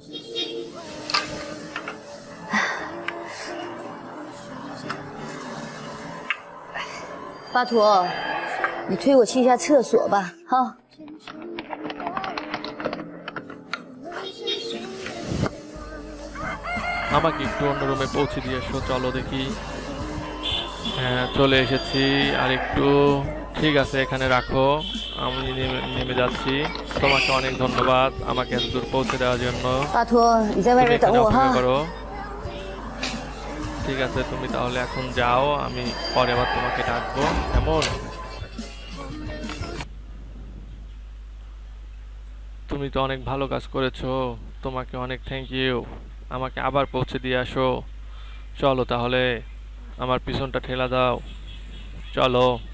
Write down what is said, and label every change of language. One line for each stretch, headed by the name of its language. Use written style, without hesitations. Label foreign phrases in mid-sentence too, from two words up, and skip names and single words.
Chinese: 巴图，你推我去一下厕所吧，哈。
Bangla: আমাকে একটু অন্য রুমে পৌঁছে দিয়ে এসো, চলো দেখি। হ্যাঁ, চলে এসেছি। আর একটু, ঠিক আছে, এখানে রাখো, আমি নেমে যাচ্ছি। তোমাকে অনেক ধন্যবাদ আমাকে এত দূর পৌঁছে দেওয়ার জন্য।
Chinese: 巴图，你在外
Bangla: তুমি
Chinese: 面等
Bangla: এখানে
Chinese: 我
Bangla: অপেক্ষা
Chinese: 哈。
Bangla: করো। ঠিক আছে, তুমি তাহলে এখন যাও, আমি পরে আবার তোমাকে ডাকবো। এমন, তুমি তো অনেক ভালো কাজ করেছো, তোমাকে অনেক
English: thank you.
Bangla: আমাকে আবার পৌঁছে দিয়ে আসো। চলো তাহলে, আমার পিছনটা ঠেলা দাও, চলো।